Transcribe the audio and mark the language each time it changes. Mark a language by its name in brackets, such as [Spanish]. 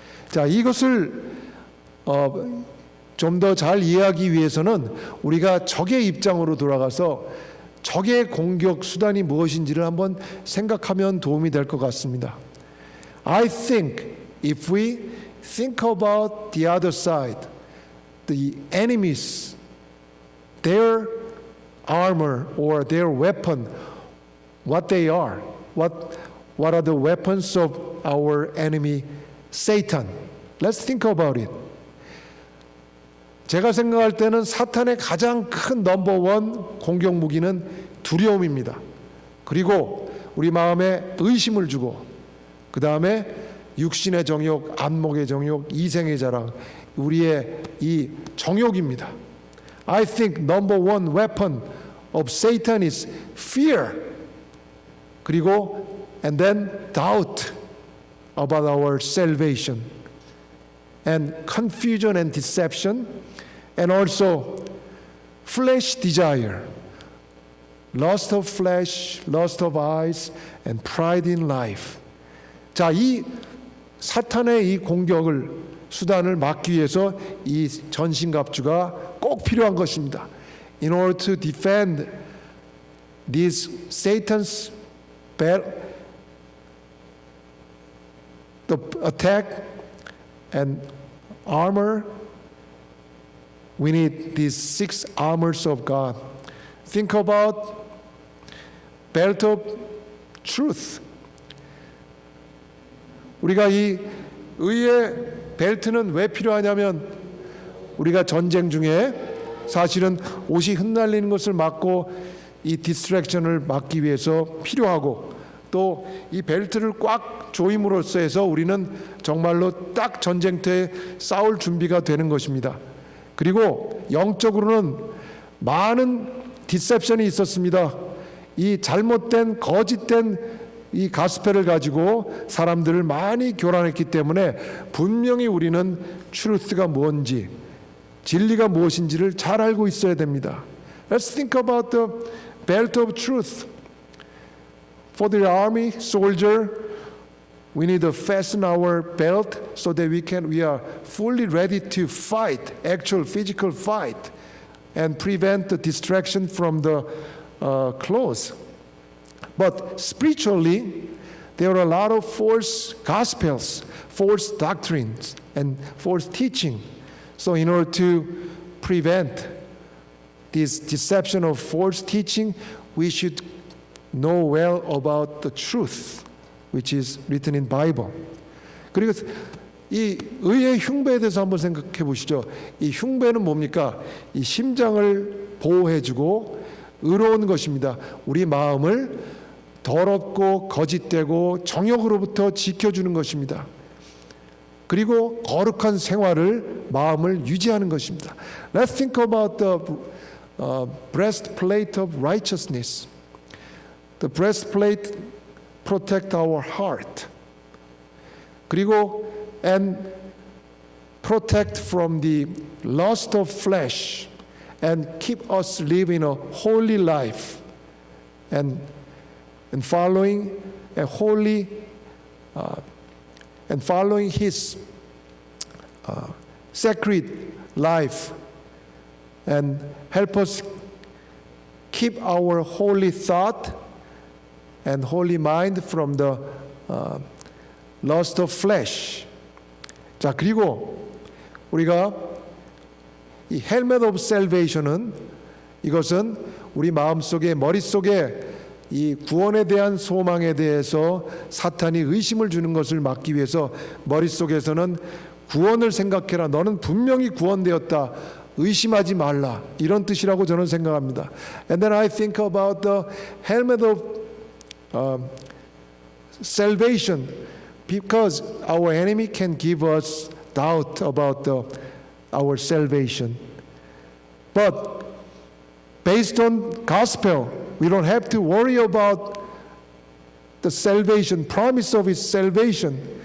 [Korean] 자, 이것을 좀 더 잘 이해하기 위해서는 우리가 적의 입장으로 돌아가서 적의 공격 수단이 무엇인지를 한번 생각하면 도움이 될 것 같습니다. [English] I think if we think about the other side, the enemies, their armor or their weapon, what they are, what are the weapons of our enemy, Satan. Let's think about it. [Korean] 제가 생각할 때는 사탄의 가장 큰 넘버원 공격 무기는 두려움입니다. 그리고 우리 마음에 의심을 주고 그 다음에 육신의 정욕, 안목의 정욕, 이생의 자랑, 우리의 이 정욕입니다. [English] I think number one weapon of Satan is fear. [Korean] 그리고 [English] and then doubt about our salvation and confusion and deception and also flesh desire, lust of flesh, lust of eyes and pride in life. [Korean] 자, 이 사탄의 이 공격을 수단을 막기 위해서 이 전신갑주가 꼭 필요한 것입니다. [English] In order to defend these Satan's the attack and armor, we need these 6 armors of God. Think about belt of truth. [Korean] 우리가 이 의의 벨트는 왜 필요하냐면 우리가 전쟁 중에 사실은 옷이 흩날리는 것을 막고 이 디스트랙션을 막기 위해서 필요하고 또 이 벨트를 꽉 조임으로써 해서 우리는 정말로 딱 전쟁터에 싸울 준비가 되는 것입니다. 그리고 영적으로는 많은 디셉션이 있었습니다. 이 잘못된 거짓된 이 가스펠을 가지고 사람들을 많이 교란했기 때문에 분명히 우리는 트루스가 뭔지 진리가 무엇인지를 잘 알고 있어야 됩니다. [English] Let's think about the belt of truth. for the army soldier, we need to fasten our belt so that we are fully ready to fight, actual physical fight, and prevent the distraction from the clothes. But spiritually, there are a lot of false gospels, false doctrines, and false teaching. So in order to prevent this deception of false teaching, we should know well about the truth, which is written in Bible. [Korean] 그리고 이 의의 흉배에 대해서 한번 생각해 보시죠. 이 흉배는 뭡니까? 이 심장을 보호해주고 의로운 것입니다. 우리 마음을 더럽고 거짓되고 정욕으로부터 지켜주는 것입니다. 그리고 거룩한 생활을 마음을 유지하는 것입니다. [English] Let's think about the breastplate of righteousness. The breastplate protect our heart. [Korean] 그리고 [English] and protect from the lust of flesh and keep us living a holy life and following a holy and following His sacred life and help us keep our holy thought and holy mind from the lust of flesh. [Korean] 자, 그리고 우리가 이 헬멧 오브 셀베이션은 이것은 우리 마음속에 머릿속에 이 구원에 대한 소망에 대해서 사탄이 의심을 주는 것을 막기 위해서 머릿속에서는 구원을 생각해라. 너는 분명히 구원되었다. 의심하지 말라. 이런 뜻이라고 저는 생각합니다. [English] And then I think about the helmet of salvation because our enemy can give us doubt about our salvation. But based on gospel, we don't have to worry about the salvation, promise of His salvation.